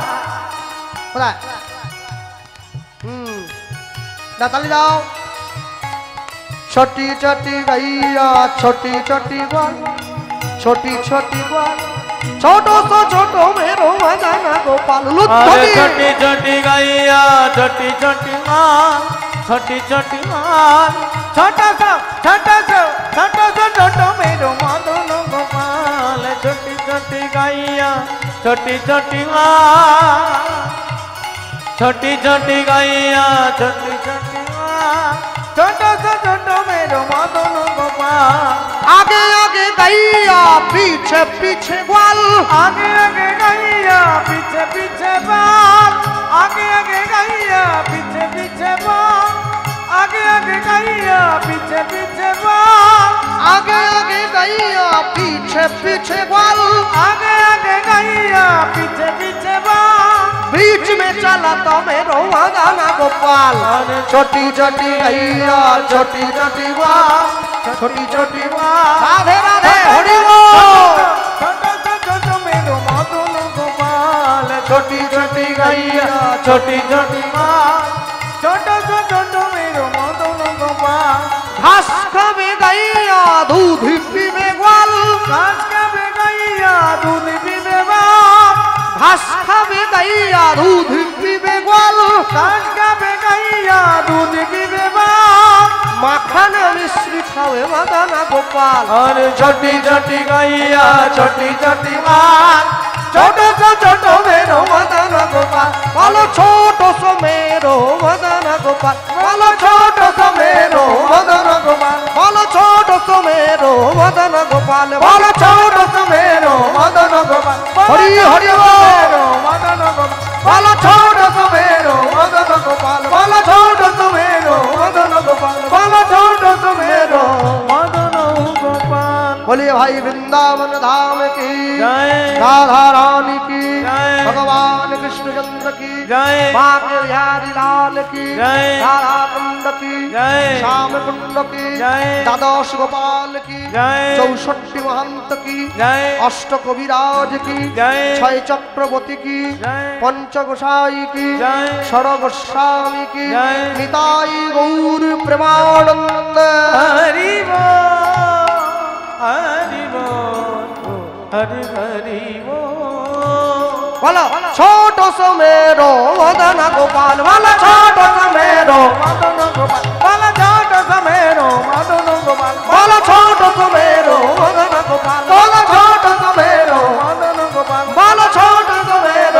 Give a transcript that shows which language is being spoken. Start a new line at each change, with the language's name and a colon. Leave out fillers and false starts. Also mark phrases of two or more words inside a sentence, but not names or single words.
Bangla: কোথায় তালি দাও
Hindi: छोटी छोटी गइया छोटी छोटी बल छोटी छोटी बल छोट सो छोट मेरो मदना गोपाल छोटी छोटी गाइया छोटी छोटी माल छोटी छोटी माल छोटा सा छोटो मेरो मदन गोपाल छोटी छोटी गाइया छोटी छोटी माल छोटी छोटी गाइया छोटी छोटी माल छोटा सा छोटो मेरो मदन गोपाल आगे आगे गैया पीछे पीछे ग्वाल आगे आगे गैया पीछे पीछे बाल आगे आगे गैया पीछे पीछे बाल आगे आगे गैया पीछे पीछे बाल आगे आगे गैया पीछे पीछे ग्वाल आगे आगे गैया पीछे पीछे बाल बीच में चला तो मेरो मदना गोपाल छोटी छोटी गैया छोटी छोटी ग्वाल छोटी छोटी ग्वाल राधे राधे हरि बोल छोटो मेरो मदन गोपाल छोटी छोटी गैया छोटी छोटी बाल छोटो मेरो मदन गोपाल घास खावे गैया दूध पीवे ग्वाल घास खावे गैया दूध पीवे बाल घास खावे गैया दूध पीवे ग्वाल घास खावे गैया दूध पीवे बाल माखन मिश्री खावे मदना गोपाल अरे छोटी छोटी गैया छोटी छोटी बाल छोटो मेरो मदना गोपाल बोलो छोटो सो मेरो मदना गोपाल बोलो छोटो सो मेरो मदना गोपाल बोलो छोटो सो मेरो मदना गोपाल बोलो छोटो सो मेरो मदना गोपाल हरि हरि बोल मदन गोपाल बोलो छोटो सो मेरो मदना गोपाल बोलो छोटो सो मेरो मदना गोपाल बोलो छोटो सो मेरो मदन गोपाल बोलिए भाई वृंदावन धाम की जय राधा रानी की जय भगवान कृष्ण चंद्र की जय माँ के बिहारी लाल की जय राधा कुंड की जय श्याम कुंड की जय द्वादश गोपाल की जय 64 महंत की जय अष्ट कविराज की जय 6 चक्रवर्ती की जय पंच गोसाई की जय षड गोस्वामी की जय निताई गौर प्रेमानंद हरि बोल हरि बोल हरि हरि बोल बोलो छोटो सो मेरो मदना गोपाल बोलो छोटो सो मेरो मदन गोपाल बोला छोटो सा मेरो मदन गोपाल बोलो छोटो सो मेरो मदना गोपाल बोलो छोटो सो मेरो मदन गोपाल बोलो छोटो सो मेरो